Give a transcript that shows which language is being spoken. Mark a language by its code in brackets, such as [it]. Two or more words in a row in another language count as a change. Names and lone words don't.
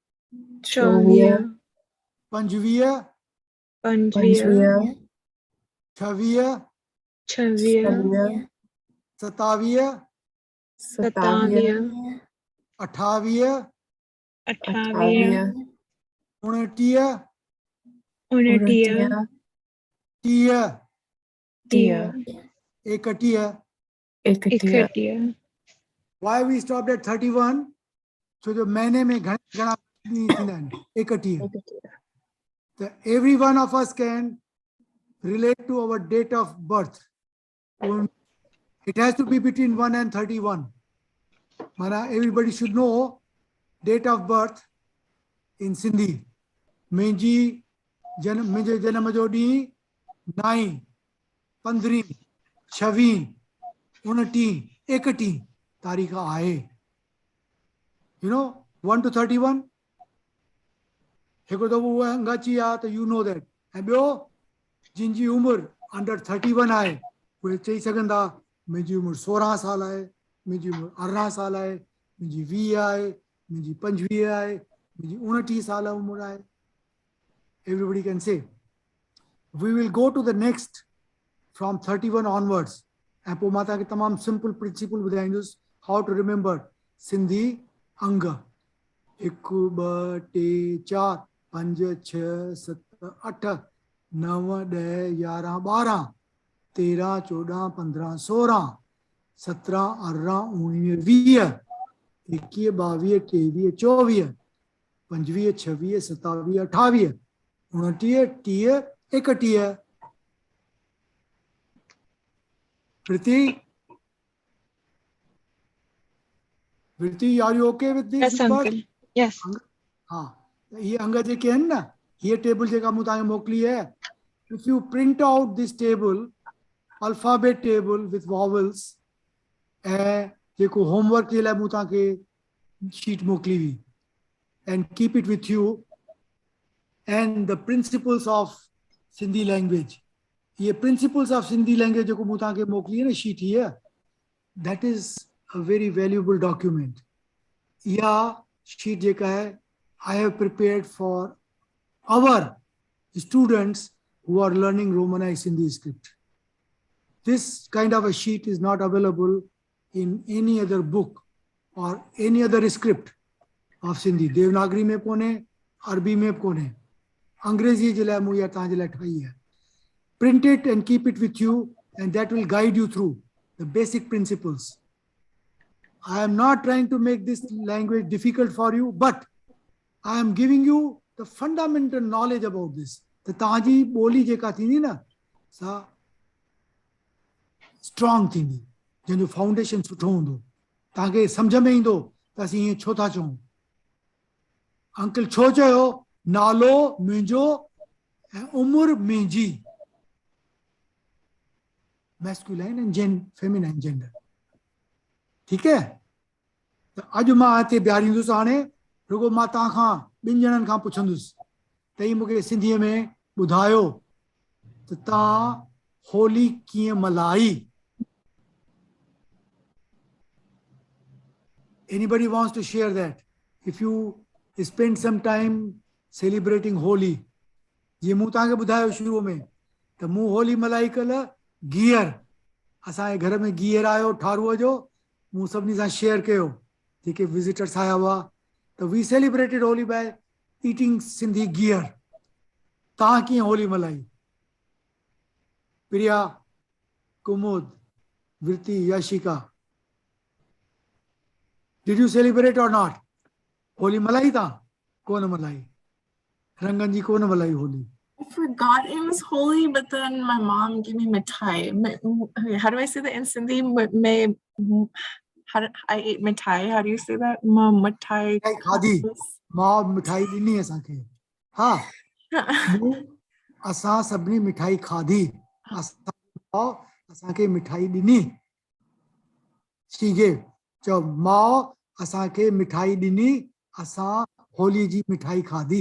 [en] 25 26 27 28 29 31. Why we stopped at 31? So the [sd] महीने में घणा थींदा आहिनि [en] 31. Every one of us can relate to our date of birth. It has to be between 1 and 31. Mana, everybody should know date of birth in Sindhi. [sd] मुंहिंजो जनम जो ॾींहुं 9, 15, 26, 29, 31 तारीख़ आहे. [en] You know, 1 to 31. [sd] हिकिड़ो दफ़ो उहा अंग अची आहे त [en] you know that. [sd] ऐं ॿियो जिन जी उमिरि under 31 आहे उहे चई सघनि था मुंहिंजी उमिरि 16 साल आहे, मुंहिंजी उमिरि 18 साल आहे, मुंहिंजी 20 आहे, मुंहिंजी 25 आहे, मुंहिंजी 29 साल उमिरि आहे. [en] Everybody can say. We will go to the next from 31 onwards. [sd] ऐं पोइ मां तव्हांखे तमामु [en] simple principle [sd] ॿुधाईंदुसि [en] how to remember Sindhi [sd] अंग. [en] 1, 2, 3, 4, 5, 6, 7, 8, 9, 10, 11, 12, 13, 14, 15, 16, 17, 18, 19, 20, 21, 22, 23, 24, 25, 26, 27, 28, 29, 30, 31. Vritti, are you okay with this? Yes, uncle. Yes. [sd] हाँ, ये अंग जेके हैं ना, ये टेबल जेका मूं तव्हांखे मोकिली है. [en] If you print out this table, alphabet table with vowels, [sd] ऐं जेको homework जे लाइ मूं तव्हांखे sheet मोकिली हुई, [en] and keep it with you, and the principles of Sindhi language. ये principles of Sindhi language [sd] जेको मूं तव्हांखे मोकिली है ना [en] sheet here, that is a very valuable document. [sd] या sheet जेका है, [en] I have prepared for our students who are learning Romanized Sindhi script. This kind of a sheet is not available in any other book or any other script of Sindhi. [sd] Devanagari में कोने, Arabi में कोने, अंग्रेजी जे लाइ मूं इहा तव्हांजे लाइ ठाही है. [en] Print it and keep it with you, and that will guide you through the basic principles. I am not trying to make this language difficult for you, but I am giving you the fundamental knowledge about this. [sd] The ताजी बोली जेका थींदी ना, सा strong थींदी. Jano foundation sutho hundo. तॾहिं सम्झ में ईंदो, त असीं ये छो था चऊं. Uncle छो चयो, नालो मुंहिंजो, उमिर मुंहिंजी. [en] Masculine and feminine gender. [sd] ठीक है. त अॼु मां हिते बिहारींदुसि हाणे रुगो मां तव्हां खां ॿिनि ॼणनि खां पुछंदुसि त ही मूंखे सिंधीअ में ॿुधायो त तव्हां होली कीअं मल्हाई. [en] Anybody wants to share that? If you spend some time celebrating Holi, [sd] जीअं मूं तव्हांखे ॿुधायो शुरूअ में त मूं होली मल्हाई कल्ह गीहर. असांजे घर में गीहर आयो ठारूअ जो, मूं सभिनी सां शेयर कयो जेके विज़िटर्स आया हुआ. [en] त we celebrated Holi by eating Sindhi गीहर. [sd] तव्हां कीअं होली मल्हाई? [en] प्रिया, कुमुद, वृत्ति, याशिका, did you celebrate or not? [sd] होली मल्हाई तव्हां? कोन मल्हाई? रंगन जी कोन मल्हाई होली? [en] I forgot it was holy, but then my mom gave me mithai. How do I say that in Sindhi? I ate mithai. How do you say that? Mithai. [sd] खाधी. मां मिठाई ॾिनी असांखे. हा, असां सभिनी मिठाई खाधी. असांखे मिठाई ॾिनी. शीगे चओ मां असांखे मिठाई ॾिनी, असां होली जी मिठाई खाधी.